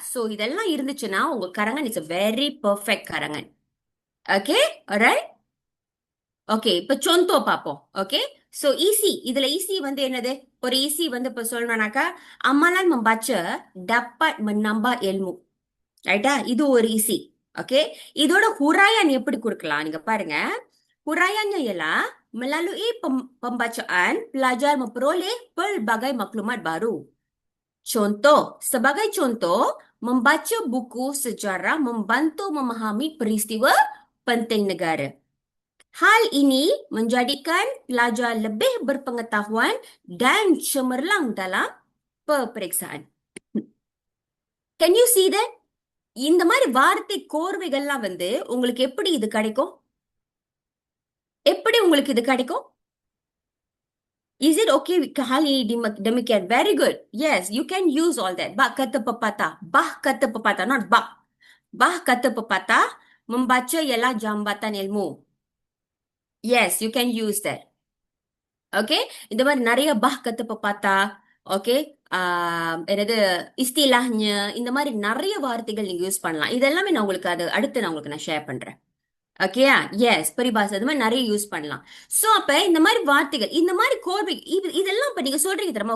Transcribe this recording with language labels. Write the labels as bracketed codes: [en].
[ta] So இதெல்லாம் இருந்துச்சுன்னா உங்க கரங்கன் [en] it's a very perfect [ta] கரங்கன். Okay, alright. Okay, இப்ப சொந்தோ பாப்போம். Okay, so easy. இதுல ஈஸி வந்து என்னது? ஒரு ஈஸி வந்து இப்ப சொல்லணும்னாக்கா, [ms] amalan membaca dapat menambah ilmu. [ta] ரைட்டா? இது ஒரு ஈஸி. ஓகே, இதோட huraian எப்படி கொடுக்கலாம்? நீங்க பாருங்க. [ms] Huraiannya ialah melalui pembacaan pelajar memperoleh pelbagai maklumat baru. Contoh, sebagai contoh, membaca buku sejarah membantu memahami peristiwa penting negara. Hal ini menjadikan pelajar lebih berpengetahuan dan cemerlang dalam peperiksaan. [en] Can you see that? [ta] இந்த மாதிரி வார்த்தை கோர்வைகள்லாம் வந்து உங்களுக்கு எப்படி இது கிடைக்கும்? எப்படி உங்களுக்கு இது கிடைக்கும்? [en] Is it okay with [ms] hal ini demikian? [en] Very good. Yes, you can use all that. [ms] Bah kata pepatah. [en] Bah kata pepatah, not bah. [ms] Bah kata pepatah, membaca ialah jambatan ilmu. [en] Yes, you can use that. [ta] Okay, இந்த மாதிரி நிறைய பஹ் கத்து பார்த்தா, okay, என்னது இஸ்திலாஹ்ஞ, இந்த மாதிரி நிறைய வார்த்தைகள் நீங்க யூஸ் பண்ணலாம். இதெல்லாமே நான் உங்களுக்கு அது அடுத்து நான் உங்களுக்கு நான் ஷேர் பண்றேன். ஓகேயா? எஸ், பரிபாஷை அது மாதிரி நிறைய யூஸ் பண்ணலாம். சோ அப்ப இந்த மாதிரி வார்த்தைகள், இந்த மாதிரி கோர்வை, இதெல்லாம் இப்ப நீங்க சொல்றீங்க தெரியுமா?